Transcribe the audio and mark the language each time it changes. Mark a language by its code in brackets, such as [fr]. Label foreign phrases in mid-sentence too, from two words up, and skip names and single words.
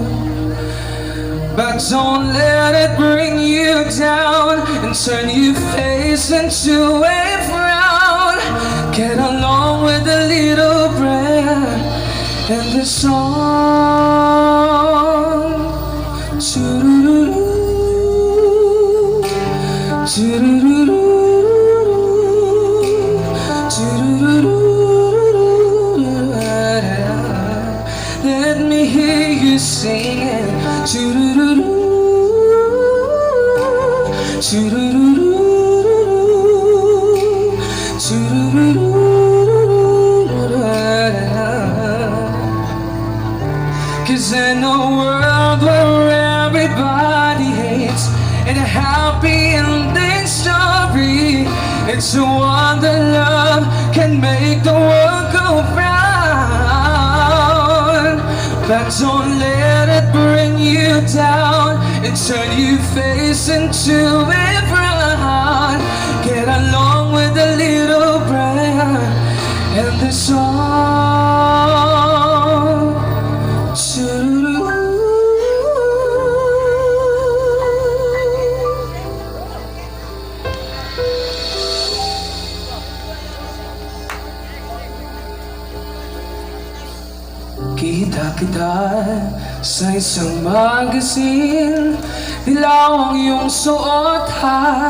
[en] But don't let it bring you down and turn your face into a frown. Get along with a little prayer and the song. Choo-doo-doo-doo, choo-doo-doo-doo, choo-doo-doo-doo-doo. Let me hear you singing. Choo-doo-doo-doo, choo-doo-doo-doo, choo-doo-doo-doo. 'Cause in a world where everybody hates, in a happy ending story, it's a wonder love can make the world go round. But don't let it bring you down and turn your face into a frown. Get along with a little prayer and the song. [tl] Kita kita sa isang magazine, dilaw ang iyong suot ha.